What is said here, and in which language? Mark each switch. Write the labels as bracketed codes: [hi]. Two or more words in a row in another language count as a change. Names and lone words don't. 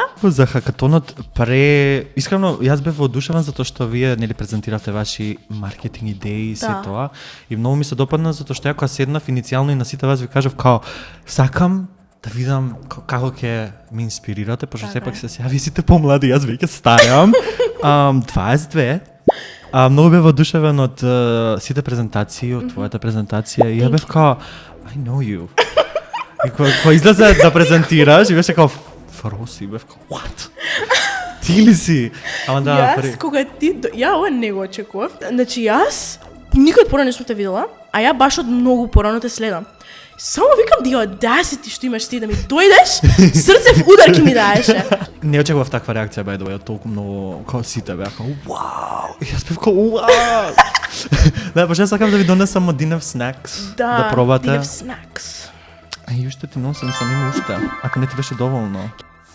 [mk] За хакатонот искрено јас бев воодушевен затоа што вие нели презентиравте ваши маркетинг идеи и се тоа и многу ми се допадна затоа што ја кога седнав иницијално и на сите вас ви кажав као сакам да видам како ќе ме инспирирате, пошто сепак се сега вие сите помлади, јас веќе старам. 22. Многу бев воодушевен од сите презентации, од твојата презентација и ја бев као [en] I know you. [mk] И кога излезе да презентираш, и беше као Фроси, бев као what? Ти ли си? Ама да, јас кога ја ова не го очекував. Значи јас никад порано не сум те видела, а ја баш од многу порано те следам. Само викам [en] the audacity [mk] што имаш ти да ми дојдеш, срцев удар ќе ми даеше. Не очекував таква реакција, [en] by the way, [mk] од толку многу као сите беа као вау. И јас бев као вау. Да, пошто сакам да ви донесам од Динев Snacks да пробате. Динев Snacks. И уште ти носам, сам има уште. Ако не ти беше доволно.